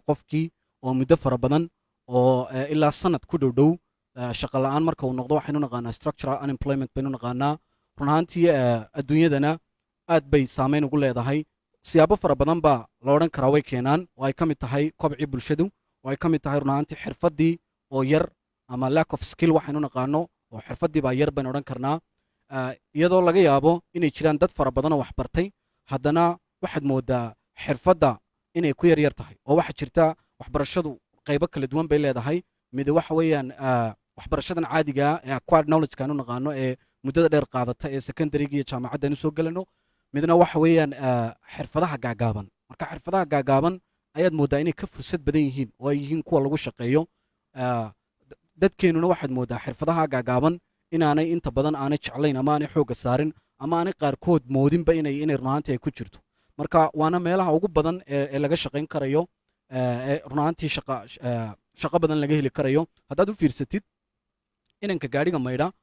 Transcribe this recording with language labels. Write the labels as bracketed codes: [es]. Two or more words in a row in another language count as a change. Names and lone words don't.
[so] qofkii oo muddo fara badan oo ilaa sanad ku dhow shaqo la'aan marka uu noqdo waxaynu naqaanaa [en] structural unemployment [so] baynu naqaanaa run ahaantii adduunyadana aad bay saameyn ugu leedahay siyaabo fara badan baa la odhan karaa way keenaan oo ay ka mid tahay kobcii bulshadu oo ay ka mid tahay run ahaantii xirfaddii oo yar ama [en] lack of skill [so] waxaynu naqaano oo xirfaddii baa yar baynu odhan karnaa iyadoo laga yaabo inay jiraan dad fara badan oo wax bartay haddana waxaad moodaa xirfadda inay ku yar tahay oo waxaa jirta waxbarashadu qaybo kala duwan bay leedahay mid waxa weeyaan waxbarashadan caadiga ee [en] acquired knowledge [so] kaanu naqaano ee muddada dheer qaadata ee secondary-ga iyo jaamacadda aynu soo gelano midna waxa weeyaan xirfadaha gaagaaban marka xirfadaha gaagaaban ayaad moodaa inay ka fursad badan yihiin oo ay yihiin kuwa lagu shaqeeyo dadkeenuna waxaad moodaa xirfadaha gaagaaban inaanay inta badan aanay jeclayn ama aanay xoogga saarin ama aanay qaarkood moodinba inay runaantii ay ku jirto marka waana meelaha ugu badan ee laga shaqayn karayo runaantii shaqo badan laga heli karayo haddaad u fiirsatid inanka gaadhiga maydha